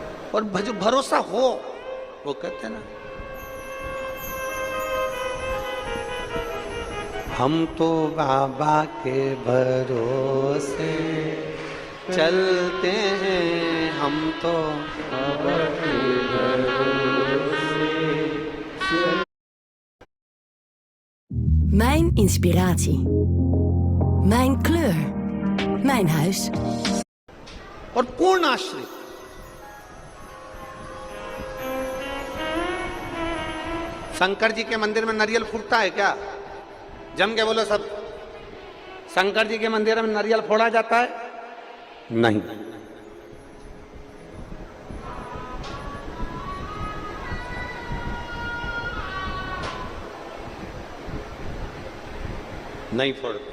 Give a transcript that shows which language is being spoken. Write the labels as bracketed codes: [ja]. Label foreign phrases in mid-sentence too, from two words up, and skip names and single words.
[hi] और भरोसा हो, वो कहते हैं ना, हम तो बाबा के भरोसे चलते हैं, हम तो बाबा के भरोसे। [nl] Mijn inspiratie. Mijn kleur. Mijn huis. [hi] और पूर्ण आश्रित। शंकर जी के मंदिर में नारियल फूटता है क्या? जम के बोलो सब। शंकर जी के मंदिर में नारियल फोड़ा जाता है? नहीं। नहीं फोड़ते।